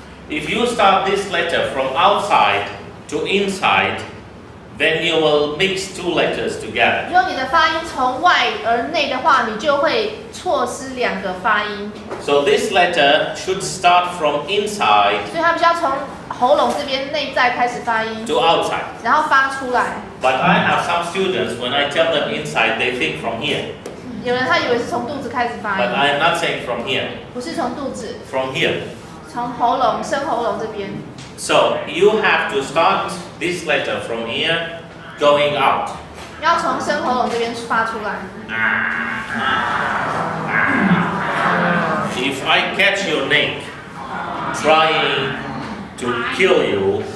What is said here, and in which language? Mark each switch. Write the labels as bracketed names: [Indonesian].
[English] If you start this letter from outside to inside, then you will mix two letters together. [Chinese] 如果你的发音从外而内的话，你就会错失两个发音。 [English] So this letter should start from inside [Chinese] 所以它必须要从喉咙这边内在开始发音， [English] to outside. [Chinese] 然后发出来。 [English] But I have some students, when I tell them inside, they think from here. [Chinese] 有人他以为是从肚子开始发 [English] But [Chinese] 音， [English] I am not saying from here. [Chinese] 不是从肚子， [English] From here. [Chinese] 从喉咙、深喉咙这边。 [English] So you have to start this letter from here, going out. [Chinese] 要从深喉咙这边发出来。 [English] If I catch your neck trying to kill you